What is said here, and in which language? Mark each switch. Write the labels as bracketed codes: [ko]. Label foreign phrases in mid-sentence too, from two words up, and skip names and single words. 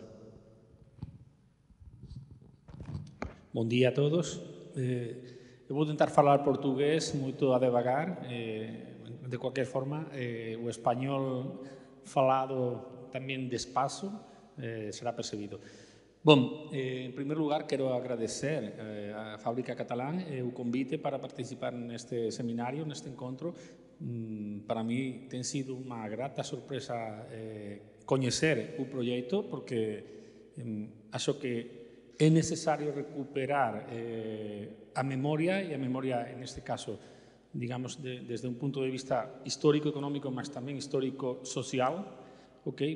[pt] Bom dia a todos. Eu vou tentar falar português muito a devagar. De qualquer forma, o espanhol falado também despacio será percebido. Bom, [es] en primer lugar, [gl] quero agradecer a Fábrica Catalán o convite para participar neste seminario, neste encontro. [es] Para mí [gl] ten sido unha grata sorpresa coñecer o proxecto, porque acho que é necesario recuperar a memoria, e a memoria, neste caso, digamos, desde un punto de vista histórico-económico, mas tamén histórico-social, okay?